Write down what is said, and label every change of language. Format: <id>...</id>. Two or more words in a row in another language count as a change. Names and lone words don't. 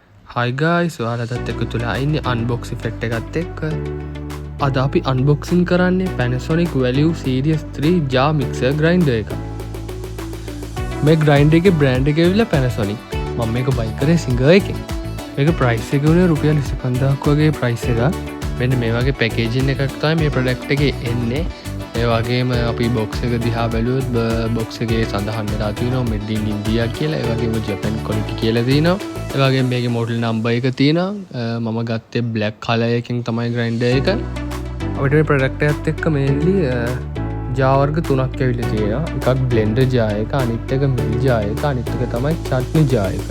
<en>Hi guys,</en> <si>ඔයාලටත් එකතුලා ඉන්නේ unbox effect එකත් එක්ක. අද අපි unboxing කරන්නේ Panasonic Value Series 3 jar mixer grinder එක. මේ grinder එකේ brand එක ඇවිල්ලා Panasonic. මම මේක buy කරේ Singer එකෙන්. මේක price එක උනේ රුපියල් 25000ක් වගේ price එකක්. මෙන්න මේ වගේ packaging එකක් තමයි මේ product එකේ එන්නේ. ඒ වගේම අපි box එක දිහා බැලුවොත් box එකේ සඳහන් වෙලා තියෙනවා</si> <en>made in India</en> <si>කියලා. ඒ වගේම</si> <en>Japan quality</en> <si>කියලා තියෙනවා. ඒ වගේම මේකේ</si> <en>model number</en> <si>එක තියෙනවා. මම ගත්තේ</si> <en>black color</en> <si>එකකින් තමයි grinder එක. අපිට මේ product එකත් එක්ක mainly jar වර්ග තුනක් ඇවිල්ලා තියෙනවා. එකක්</si> <en>blender jar</en> <si>එක, අනිත් එක</si> <en>mill jar</en> <si>එක, අනිත් එක තමයි</si> <en>chutney jar</en> <si>එක.</si>